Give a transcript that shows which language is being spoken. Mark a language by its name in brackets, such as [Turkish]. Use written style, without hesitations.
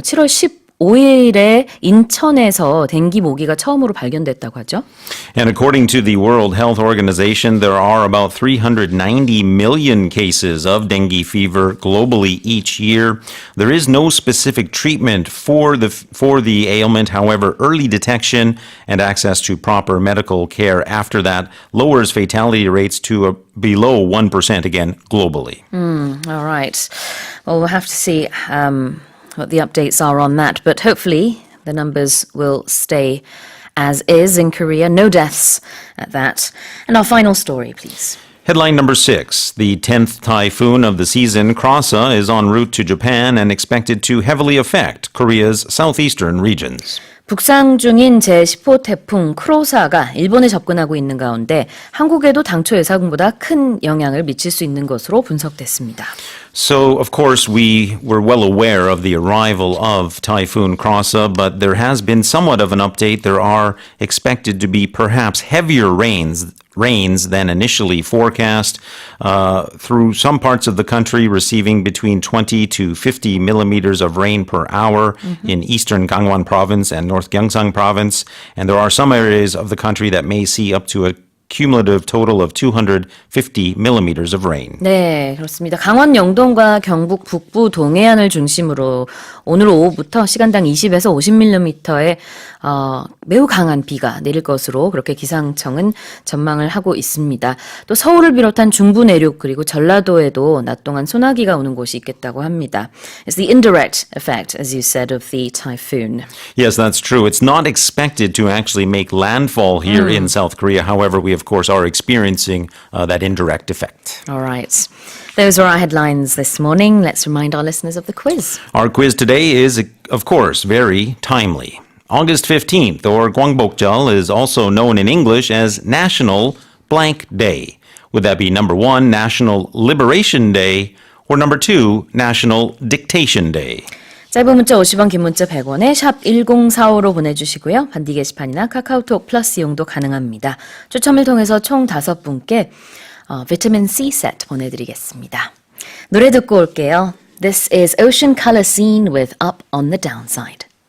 [Korean] 7월 15일에 인천에서 댕기 모기가 처음으로 발견됐다고 하죠. [English] And according to the World Health Organization, there are about 390 million cases of dengue fever globally each year. There is no specific treatment for the ailment. However, early detection and access to proper medical care after that lowers fatality rates to below 1% again globally. All right. Well, we'll have to see what the updates are on that, but hopefully the numbers will stay as is in Korea. No deaths at that. And our final story, please. Headline number 6. The 10th typhoon of the season, Krasa, is en route to Japan and expected to heavily affect Korea's southeastern regions. [Korean] 북상 중인 제10호 태풍 크로사가 일본에 접근하고 있는 가운데 한국에도 당초 예상보다 큰 영향을 미칠 수 있는 것으로 분석됐습니다. [English] So, of course, we were well aware of the arrival of Typhoon Krasa, but there has been somewhat of an update. There are expected to be perhaps heavier rains than initially forecast through some parts of the country, receiving between 20 to 50 millimeters of rain per hour in eastern Gangwon province and North Gyeongsang province. And there are some areas of the country that may see up to a cumulative total of 250 millimeters of rain. [Korean] 네, 그렇습니다. 강원 영동과 경북 북부 동해안을 중심으로 오늘 오후부터 시간당 20에서 50mm의 매우 강한 비가 내릴 것으로 그렇게 기상청은 전망을 하고 있습니다. 또 서울을 비롯한 중부 내륙 그리고 전라도에도 낮 동안 소나기가 오는 곳이 있겠다고 합니다. [English] It's the indirect effect, as you said, of the typhoon. Yes, that's true. It's not expected to actually make landfall here in South Korea. However, we of course are experiencing that indirect effect. All right. Those are our headlines this morning. Let's remind our listeners of the quiz. Our quiz today is, of course, very timely. August 15th, or Gwangbokjeol, is also known in English as National Blank Day. Would that be number 1, National Liberation Day, or number 2, National Dictation Day? [Korean] 짧은 문자 50원, 긴 문자 100원에 샵 1045로 보내주시고요. 반디 게시판이나 카카오톡 플러스 이용도 가능합니다. 추첨을 통해서 총 5분께 비타민 C 세트 보내드리겠습니다. 노래 듣고 올게요. [English] This is Ocean Color Scene with Up on the Downside.